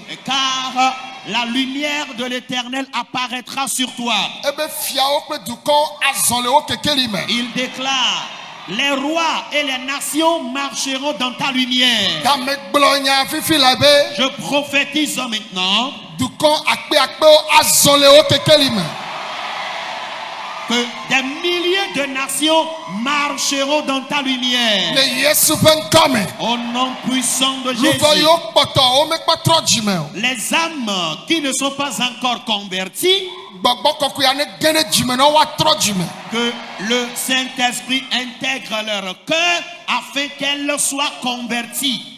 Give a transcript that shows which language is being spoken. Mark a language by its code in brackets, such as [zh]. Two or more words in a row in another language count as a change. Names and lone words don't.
[fr] car la lumière de l'Éternel apparaîtra sur toi. [ee] Ebe fiawo kple dukɔwo azɔ le wo kekeli me. [fr] Il déclare, les rois et les nations marcheront dans ta lumière. [ee] Game gblɔ nya fifi la be [fr] Je prophétise maintenant [ee] dukɔ akpeakpewo azɔ le wo kekeli me. [fr] que des milliers de nations marcheront dans ta lumière. [ee] Le Yesu penkame. [fr] Au nom puissant de Nous Jésus. voyons poto, on met pas trop d'humains. Les âmes qui ne sont pas encore converties, que le Saint-Esprit intègre leur cœur afin qu'elles soient converties.